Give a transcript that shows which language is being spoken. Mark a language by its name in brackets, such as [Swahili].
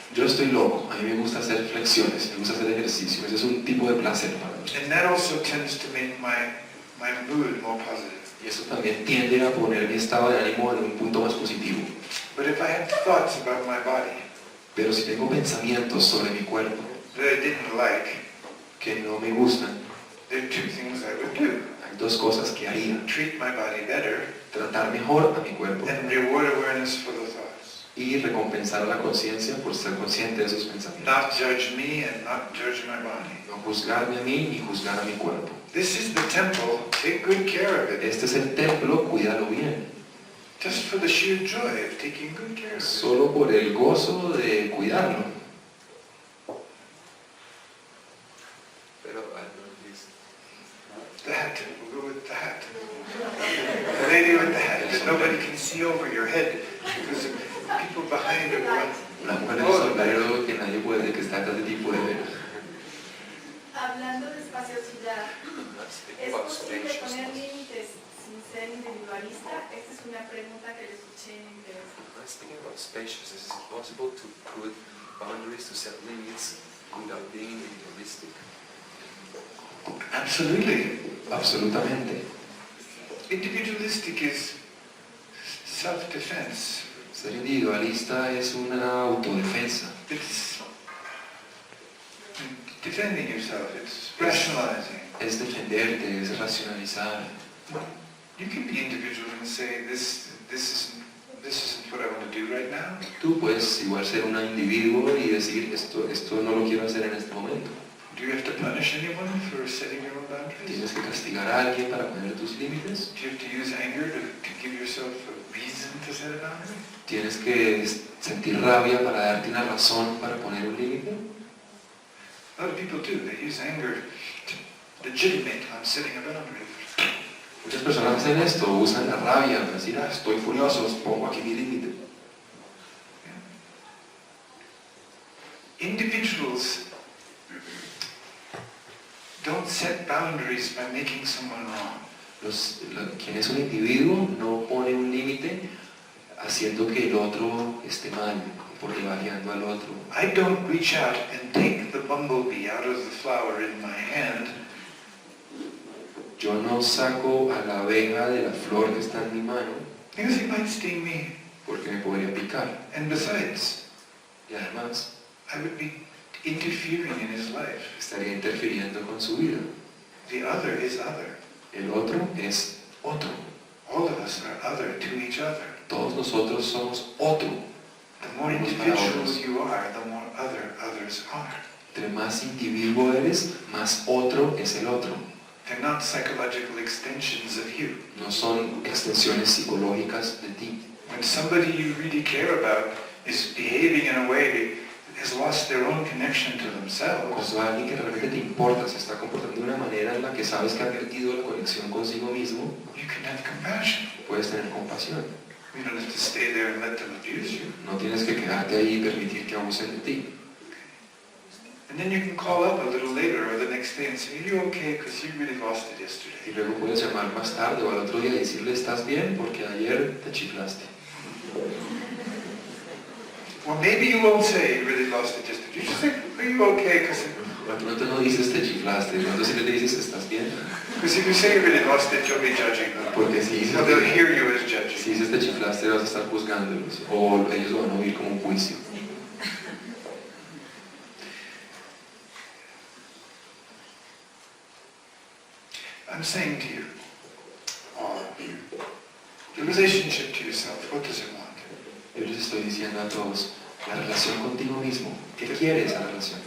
[Spanish] Yo estoy loco, a mí me gusta hacer flexiones, me gusta hacer ejercicio, ese es un tipo de placer para mí. [English] And that also tends to make my mood more positive. [Spanish] Y eso también tiende a poner mi estado de ánimo en un punto más positivo. [English] But if I have thoughts about my body [Spanish] Pero si tengo pensamientos sobre mi cuerpo [English] that I didn't like, [Spanish] que no me gustan, [English] there are two things I would do. [Spanish] hay dos cosas que haría. [English] Treat my body better [Spanish] Tratar mejor a mi cuerpo [English] and reward awareness for the thoughts. [Spanish] y recompensar a la conciencia por ser consciente de esos pensamientos. [English] Not judge me and not judge my body. [Spanish] No juzgarme a mí ni juzgar a mi cuerpo. [English] This is the temple. Take good care of it. [Spanish] Este es el templo, cuídalo bien. [English] Just for the sheer joy of taking good care of it. [Spanish] Solo por el gozo de cuidarlo. Pero [English] I don't know this. The hat. We'll go with the hat. The lady with the hat that nobody can see over your head because of people behind her. [Spanish] La mujer del sombrero que nadie puede, que está atrás de ti puede ver. Hablando de espaciosidad, [English] I'm not speaking [Spanish] ¿es [English] about [Spanish] posible poner [English] spaciousness. [Spanish] límites sin ser individualista? Esta es una pregunta que le escuché en inglés. [English] I'm speaking about spaciousness. Is it possible to put boundaries, to set limits without being individualistic? Absolutely. [Spanish] Absolutamente. [English] Individualistic is self-defense. [Spanish] Ser individualista es una autodefensa. [English] It's defending yourself. It's rationalizing. [Spanish] Es defenderte, es racionalizar. [English] You can be individual and say, this isn't what I want to do right now. [Spanish] Tú puedes igual ser un individuo y decir esto no lo quiero hacer en este momento. [English] Do you have to punish anyone for setting your own boundaries? [Spanish] Tienes que castigar a alguien para poner tus límites. [English] Do you have to use anger to give yourself a reason to set a boundary? [Spanish] Tienes que sentir rabia para darte una razón para poner un límite. [English] A lot of people do. They use anger to legitimate I'm setting a boundary. [Spanish] Muchas personas hacen esto, usan la rabia para decir, estoy furioso, pongo aquí mi límite. [English] Individuals don't set boundaries by making someone wrong. [Spanish] Quien es un individuo no pone un límite haciendo que el otro esté mal, porque va guiando al otro. [English] I don't reach out and take the bumblebee out of the flower in my hand [Spanish] Yo no saco a la abeja de la flor que está en mi mano [English] because he might sting me. [Spanish] porque me podría picar. [English] And besides, [Spanish] Y además [English] I would be interfering in his life. [Spanish] estaría interfiriendo con su vida. [English] The other is other. [Spanish] El otro es otro. [English] All of us are other to each other. [Spanish] Todos nosotros somos otro. [English] The more individual you are, the more other others are. [Spanish] Entre más individuo eres, más otro es el otro. [English] They're not psychological extensions of you. [Spanish] No son extensiones psicológicas de ti. [English] When somebody you really care about is behaving in a way that has lost their own connection to themselves, [Spanish] Cuando alguien que realmente te importa se está comportando de una manera en la que sabes que ha perdido la conexión consigo mismo, [English] you can have compassion. [Spanish] puedes tener compasión. [English] You don't have to stay there and let them abuse you. [Spanish] No tienes que quedarte ahí y permitir que abusen de ti. [English] And then you can call up a little later or the next day and say, are you okay? Because you really lost it [Spanish] Y [English] yesterday. [Spanish] luego puedes llamar más tarde o al otro día y decirle, ¿estás bien? Porque ayer te chiflaste. [English] Well, maybe you won't say you really lost it yesterday. You just say, are you okay? Because [Spanish] Tú no dices te chiflaste, entonces le dices, ¿estás bien? [English] if you say you really lost it, you'll be judging them. [Spanish] Porque si dices, [English] So they'll hear you as judging. [Spanish] si dices te chiflaste vas a estar juzgándolos o ellos lo van a oír como un juicio. [English] I'm saying to you, all of you, the relationship to yourself, what does it want? [Spanish] Yo les estoy diciendo a todos, la relación contigo mismo, ¿qué quiere esa relación?